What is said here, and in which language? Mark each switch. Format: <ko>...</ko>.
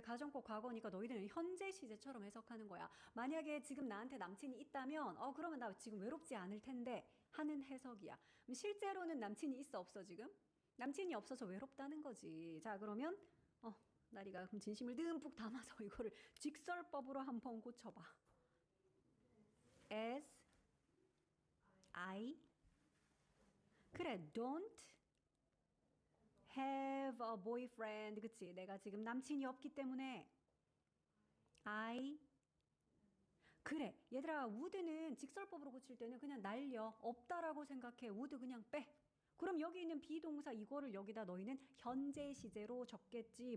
<ko>가정법 과거니까 너희들은 현재 시제처럼 해석하는 거야. 만약에 지금 나한테 남친이 있다면 그러면 나 지금 외롭지 않을 텐데 하는 해석이야. 그럼 실제로는 남친이 있어 없어 지금? 남친이 없어서 외롭다는 거지. 자 그러면 나리가 그럼 진심을 듬뿍 담아서 이거를 직설법으로 한번 고쳐봐.</ko> <en>as I</en> <ko>그래</ko> <en>don't have a boyfriend.</en> <ko>그치? 내가 지금 남친이 없기 때문에 I 그래 얘들아 would는 직설법으로 고칠 때는 그냥 날려. 없다라고 생각해. would 그냥 빼. 그럼 여기 있는 비동사 이거를 여기다 너희는 현재 시제로 적겠지.</ko>